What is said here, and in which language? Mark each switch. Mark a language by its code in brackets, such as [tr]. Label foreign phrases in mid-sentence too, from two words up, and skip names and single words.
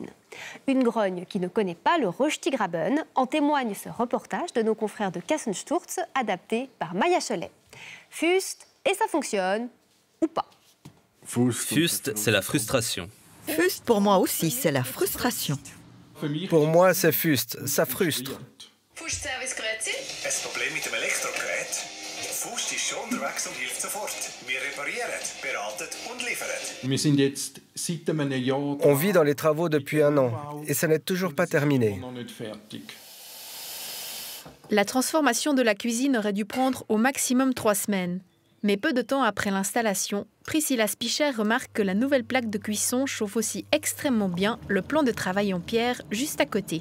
[fr] Une grogne qui ne connaît pas le Röstigraben, en témoigne ce reportage de nos confrères de Kassensturz, adapté par Maya Cholet. Fust, et ça fonctionne ou pas? Fust, c'est la frustration. Fust, pour moi aussi, c'est la frustration. Pour moi, c'est Fust, ça frustre. [de] Fust Servicegeräte? Ein Problem mit dem Elektrogerät? Fust ist schon unterwegs und hilft sofort. Wir reparieren, beraten und liefern. [fr] On vit dans les travaux depuis 1 an et ça n'est toujours pas terminé. La transformation de la cuisine aurait dû prendre au maximum 3 semaines. Mais peu de temps après l'installation, Priscilla Spicher remarque que la nouvelle plaque de cuisson chauffe aussi extrêmement bien le plan de travail en pierre juste à côté.